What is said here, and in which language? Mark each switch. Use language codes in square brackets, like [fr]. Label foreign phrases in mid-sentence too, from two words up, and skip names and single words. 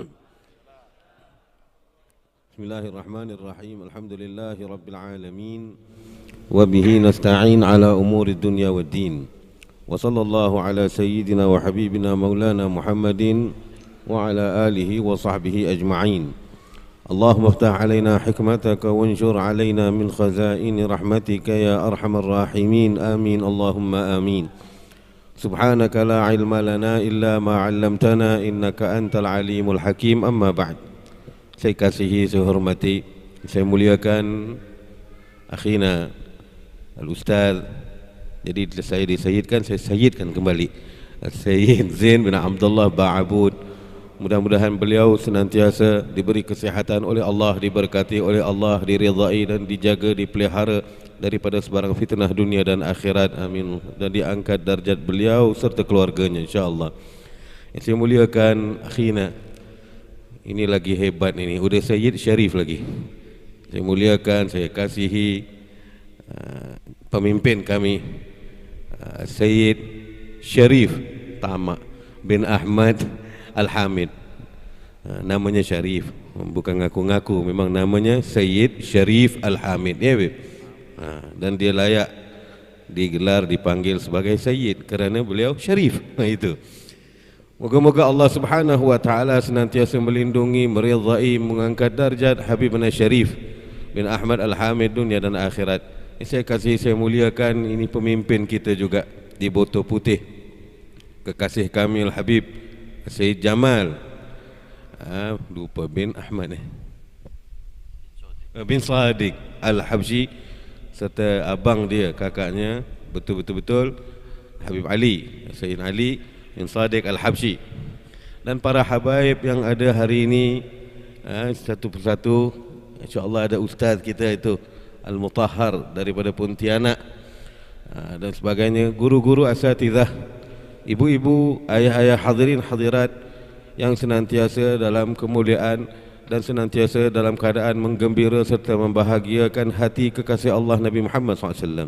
[ar] بسم الله الرحمن الرحيم. الحمد لله رب العالمين. وبه نستعين على أمور الدنيا والدين. وصلى الله على سيدنا وحبيبنا مولانا محمد وعلى آله وصحبه أجمعين. اللهم افتح علينا حكمتك وانشر علينا من خزائن رحمتك يا أرحم الراحمين. آمين. اللهم آمين. سبحانك لا علم لنا إلا ما علمتنا إنك أنت العليم الحكيم. أما بعد. [ms] Saya kasihi, saya hormati, saya muliakan akhina Al-Ustaz. Jadi saya disayidkan, saya sayidkan kembali Sayyid Zain bin Abdullah Ba'abud. Mudah-mudahan beliau senantiasa diberi kesihatan oleh Allah, diberkati oleh Allah, diridai dan dijaga, dipelihara daripada sebarang fitnah dunia dan akhirat. Amin. Dan diangkat darjat beliau serta keluarganya [ar] إن شاء الله. [ms] Yang saya muliakan akhina, ini lagi hebat ini, udah Sayyid Syarif lagi. Saya muliakan, saya kasihi pemimpin kami Sayyid Syarif Tama bin Ahmad Al-Hamid. Namanya Syarif, bukan ngaku-ngaku, memang namanya Sayyid Syarif Al-Hamid ya, Beb. Dan dia layak digelar, dipanggil sebagai Sayyid kerana beliau Syarif. Itu. Moga-moga Allah [ar] سبحانه وتعالى [ms] senantiasa melindungi, meridai, mengangkat darjat Habibna Syarif bin Ahmad Al-Hamid dunia dan akhirat. Saya kasih, saya muliakan, ini pemimpin kita juga di Botol Putih, kekasih kami Al-Habib Sayyid Jamal, lupa bin Ahmad bin Sadiq Al-Habsyi, serta abang dia, kakaknya betul-betul Habib Ali, Sayyid Ali bin Sadiq Al-Habsyi, dan para habaib yang ada hari ini satu persatu. InsyaAllah ada ustaz kita itu Al-Mutahhar daripada Pontianak, dan sebagainya, guru-guru asatidzah, ibu-ibu, ayah-ayah, hadirin hadirat yang senantiasa dalam kemuliaan dan senantiasa dalam keadaan menggembira serta membahagiakan hati kekasih Allah Nabi Muhammad SAW.